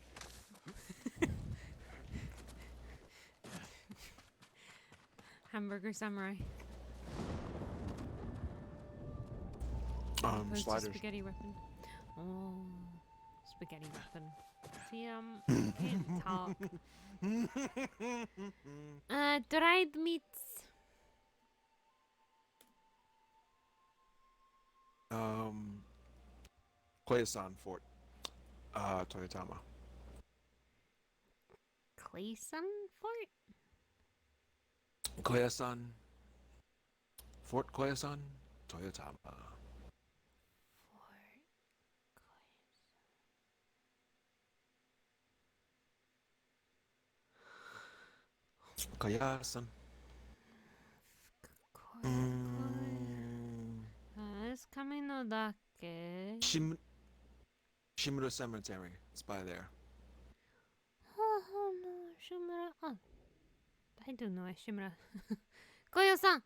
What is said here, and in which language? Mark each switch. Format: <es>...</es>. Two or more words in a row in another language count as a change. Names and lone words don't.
<en>Hamburger samurai. Opposed to Sliders. spaghetti weapon. Oh, spaghetti weapon. See, can't talk. Dried meats. Koyasan Fort. Toyotama. Clayson Fort? Koyasan. Fort Koyasan, Toyotama. Koyasan. It's coming</en> <ja>no dake.</ja> <en>Shimura Cemetery. It's by there. Oh no, Shimura. Oh, I don't know Shimura. Koyo-san.</en>